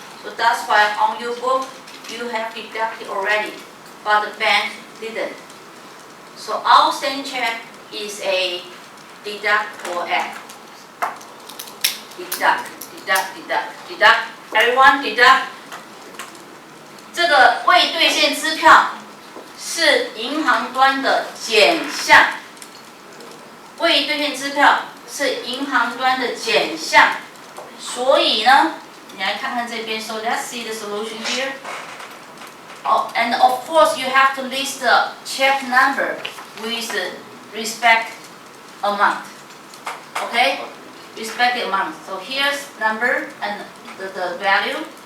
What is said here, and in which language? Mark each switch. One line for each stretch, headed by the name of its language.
English: So that's why on your book, you have deducted already, but the bank didn't. So outstanding check is a deduct or add. Deduct, deduct, deduct, deduct. Everyone deduct.
Chinese: 这个未兑现支票是银行端的减项。未兑现支票是银行端的减项，所以呢？你来看看这边
English: ，so let's see the solution here. Oh, and of course you have to list the check number with respect amount. Okay, respect the amount. So here's number and the value,